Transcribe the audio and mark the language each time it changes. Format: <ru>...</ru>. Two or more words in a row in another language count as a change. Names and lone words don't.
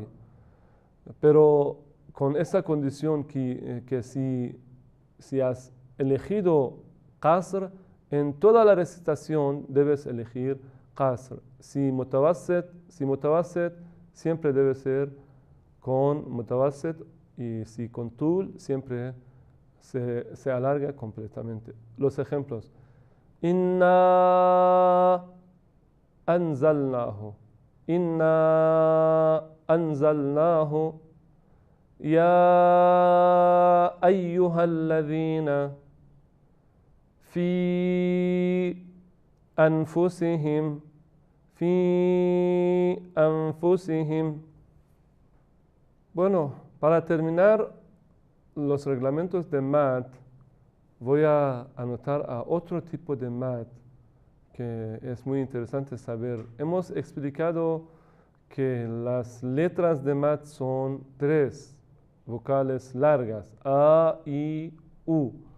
<es>Pero con esa condición que si has elegido qasr, en toda la recitación debes elegir qasr. Si mutawassit siempre debe ser con mutawassit y si con tul siempre se alarga completamente. Los ejemplos.</es> <ar>إنا أنزلناه. إنا أنزلناه. يا أيها الذين في أنفسهم. في أنفسهم.</ar> <es>Bueno, para terminar los reglamentos de mat, voy a anotar a otro tipo de mat que es muy interesante saber. Hemos explicado que las letras de mat son 3 vocales largas, A, I, U.</es>